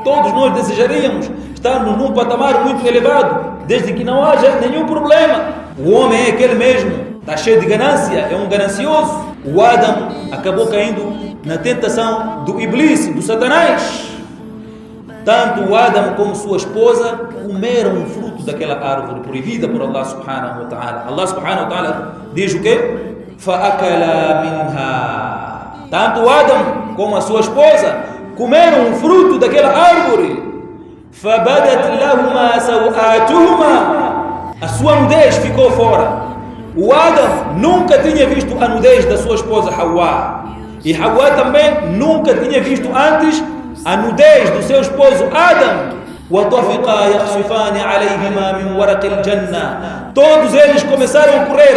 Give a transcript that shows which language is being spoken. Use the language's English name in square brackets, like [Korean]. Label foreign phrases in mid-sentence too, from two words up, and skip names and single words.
[Portuguese] Todos nós desejaríamos estarmos num patamar muito elevado, desde que não haja nenhum problema. O homem é aquele mesmo, está cheio de ganância, é um ganancioso. O Adam acabou caindo na tentação do Iblis, do Satanás. Tanto o Adam como sua esposa comeram o fruto daquela árvore proibida por Allah [Arabic] سبحانه وتعالى. [Portuguese] Allah [Arabic] سبحانه وتعالى [Portuguese] diz o quê? [Arabic] فَأَكَلَا مِنْهَا. [Portuguese] Tanto o Adam como a sua esposa comeram o fruto daquela árvore. [Arabic] فَبَدَتْ لَهُمَا سَوْآتُهُمَا. [Portuguese] A sua nudez ficou fora. O Adam nunca tinha visto a nudez da sua esposa Hawa. E Hawa também nunca tinha visto antes a nudez do seu esposo Adam. Todos eles começaram a correr.